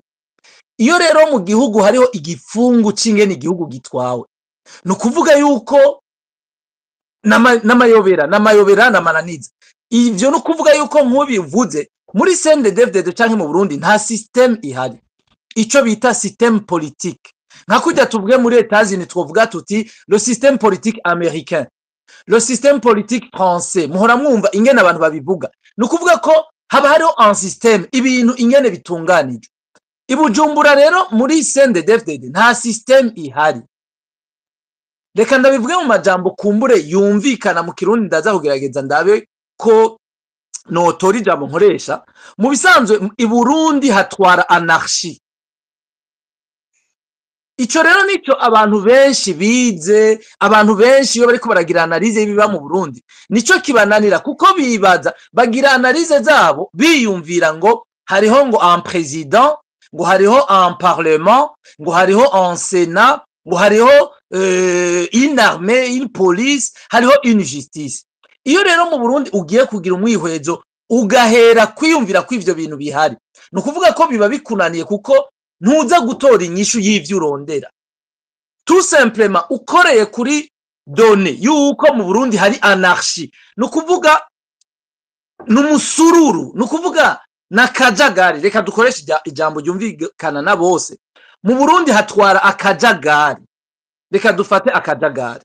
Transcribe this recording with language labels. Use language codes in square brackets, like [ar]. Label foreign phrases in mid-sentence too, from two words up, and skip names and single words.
[rn] Iyo rero mu gihugu hariho igipfungu c'ingene igihugu gitwawe no kuvuga yuko n'amayobera n'amananiza ivyo no kuvuga yuko nk'ubivuze muri CNDD-FDD canke mu Burundi nta system ihari ico bita [fr] system politique [rn] nka kujya tuvuge muri Etats-Unis twovuga tuti [fr] le système politique américain le système politique français [rn] muhora mwumva ingene abantu babivuga no kuvuga ko haba hariho [fr] un système [rn] ibintu ingene bitunganije ibujumbura rero muri CNDD-FDD nta system ihari. Reka ndabivuge mu majambo kumbure yumvikana mu Kirundi ndaza kugerageza ndabe ko notori jambo nkoresha mu bisanzwe i Burundi hatwara anarchie. Ico rero nico abantu benshi bize abantu benshi iyo bariko baragira analyse biba mu Burundi nico kibananira kuko bibaza bagira analyse zabo biyumvira ngo hariho ngo [fr] un président [rn] ngo hariho [fr] un parlement [rn] ngo hariho [fr] un sénat [rn] ngo hariho [fr] une armée une police [rn] hariho [fr] une justice. [rn] Iyo rero mu Burundi ugiye kugira umwihwezo ugahera kwiyumvira ko ivyo bintu bihari no kuvuga ko biba bikunaniye kuko ntuza gutora inyishu y'ivyo urondera. [fr] Tout simplement [rn] ukoreye kuri donne yuko mu Burundi hari anarchie no kuvuga n'umusururu no kuvuga nakajagari. Reka dukoresha ijambo ryumvikana na bose. Mu Burundi hatwara akajagari. Reka dufate akajagari.